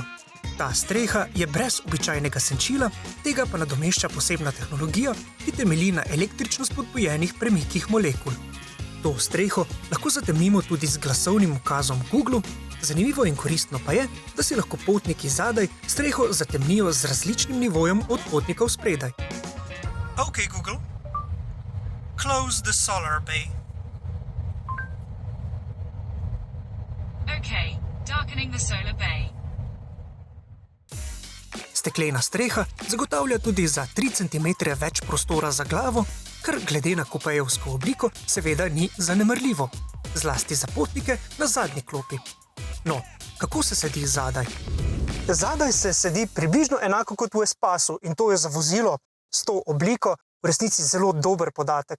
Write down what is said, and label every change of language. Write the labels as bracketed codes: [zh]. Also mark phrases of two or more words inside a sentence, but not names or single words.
[sl] Ta streha je brez običajnega senčila, tega pa nadomešča posebna tehnologija, ki temelji na električno spodbujenih premikih molekul. To streho lahko zatemnimo tudi z glasovnim ukazom Google. Zanimivo in koristno pa je, da si lahko potniki zadaj streho zatemnijo z različnim nivojem od potnikov spredaj. [en] Ok, Google. Close the solar bay. Okay, darkening the solar bay. [sl] Steklena streha zagotavlja tudi za 3 cm več prostora za glavo, kar glede na kupejevsko obliko seveda ni zanemarljivo, zlasti za potnike na zadnji klopi. No, kako se sedi zadaj? Zadaj se sedi približno enako kot v Espasu in to je za vozilo s to obliko v resnici zelo dober podatek.